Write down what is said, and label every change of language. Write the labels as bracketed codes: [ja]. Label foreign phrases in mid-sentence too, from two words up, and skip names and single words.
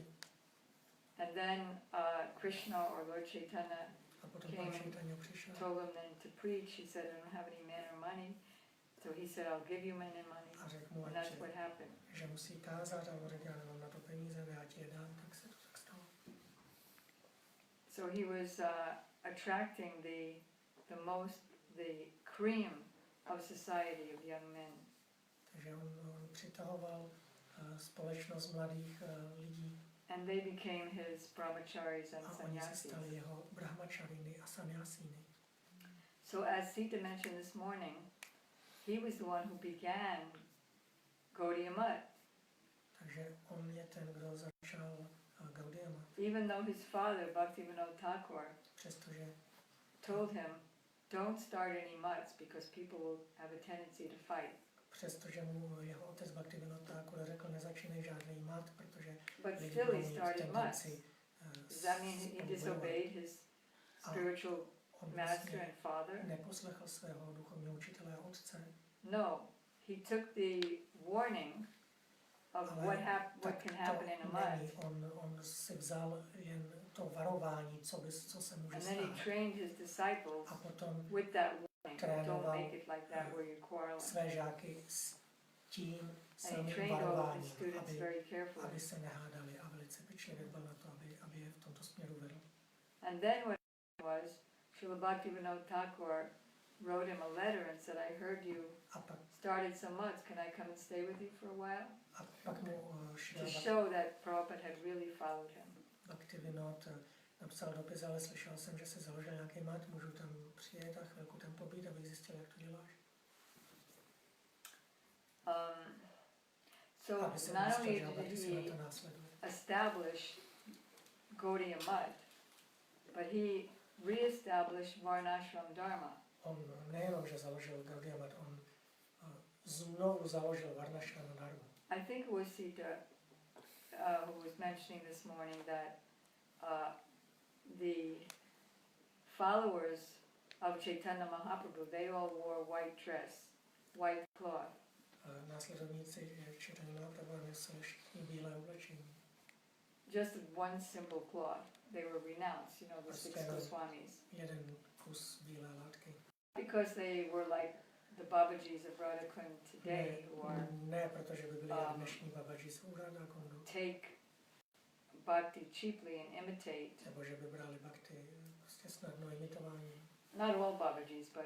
[en] And then Krishna or Lord Chaitanya [cs] A potom [en] came [cs] pan [en] and [cs] Chaitanya přišel [en] told him then to preach. He said, I don't have any men or money. So he said, I'll give you men and money. [cs] a řekl mu, [en] And that's what happened. [cs] že musí kázat, a on řekl, já nemám na to peníze, já ti je dám, tak se to tak stalo. [en] So he was attracting the cream of society of young men. [cs] Takže on přitahoval společnost mladých lidí [en] And they became his brahmacharis and [cs] a oni se [en] sannyasis. [cs] stali jeho brahmačariny a sannyasíny. [en] So as Sita mentioned this morning, he was the one who began Gaudiya Math. [cs] Takže on je ten, kdo začal Gaudiya Math. [en] Even though his father, Bhaktivédanty Thakur, [cs] Přestože [en] told him, don't start any mutts because people will have a tendency to fight. [cs] Přestože mu jeho otec Bhaktivédanty Narayana řekl, nezačínej žádný mat, protože [en] But [cs] lidi [en] still [cs] budou [en] he [cs] mít [en] started mutts. [cs] tendenci [en] Does that mean he disobeyed his spiritual [cs] on [en] master and father? [cs] neposlechl svého duchovního učitele a otce. [en] No, he took the warning of [cs] Ale [en] what can happen in a [cs] není. [en] mutt. [cs] On si vzal jen to varování, co se může [en] And then he [cs] stát. [en] trained his disciples [cs] A potom [en] with that warning. Don't [cs] trénoval [en] make it like that where you're quarreling. [cs] své žáky s tím [en] And he [cs] samým [en] trained all of his [cs] varováním, [en] students very carefully. [cs] aby se nehádali a velice pečlivě dbal na to, aby je v tomto směru vedl. [en] And then what was, Srila Bhaktivédanty Thakur wrote him a letter and said, I heard you [cs] A pak, [en] started some mutts, can I come and stay with you for a while? [cs] pak mu [en] To show that Prabhupada had really followed him. [cs] Bhaktivédanty napsal dopis, ale slyšel jsem, že se založil nějaký mat, můžu tam přijet a chvilku tam pobít, abych zjistil, jak to děláš. [en] So [cs] Aby se [en] not only [cs] zjistil, že [en] did [cs] se na [en] he [cs] to následuje. [en] establish Gaudiya Math, but he re-established Varnashram Dharma. [cs] On nejenom, že založil Gaudiya Math, on znovu založil Varnashram Dharma. [en] I think it was Sita who was mentioning this morning that the followers of Chaitanya Mahaprabhu, they all wore white dress, white cloth. [cs] Následovníci Chaitanya Mahaprabhu nosili všichni bílé oblečení. [en] Just one simple cloth. They were renounced, you know, the six Goswamis. [cs] Jeden kus bílé látky. [en] Because they were like the Babajis of Radhakund today, who are [cs] Ne, protože by byli jak dnešní babaji z Radhakundu. [en] take bhakti cheaply and imitate. [cs] Nebo že by brali bhakti prostě snadno imitování. [en] Not all Babajis, but